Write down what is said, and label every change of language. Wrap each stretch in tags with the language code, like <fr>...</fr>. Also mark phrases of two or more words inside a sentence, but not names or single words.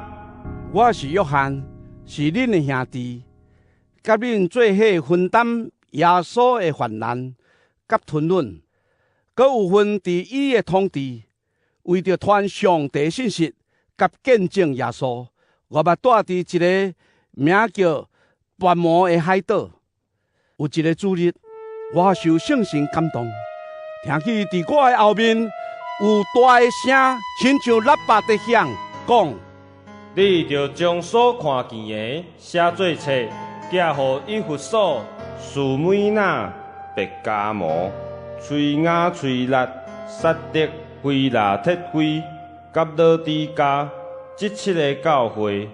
<nan>我是约翰，是恁的兄弟，甲恁做伙分担耶稣的患难甲吞忍，佮有份伫伊的统治，为着传上帝信息甲见证耶稣，我捌住伫一个名叫拔摩的海岛。有一个主日，我受圣神感动，听见伫我的后面有大的声，亲像喇叭在响，讲： 你着将所看见的写做册，寄予以弗所、士每那、伯加摩、崔雅崔拉、撒狄、菲拉铁菲、甲老底加这7个教会。</nan>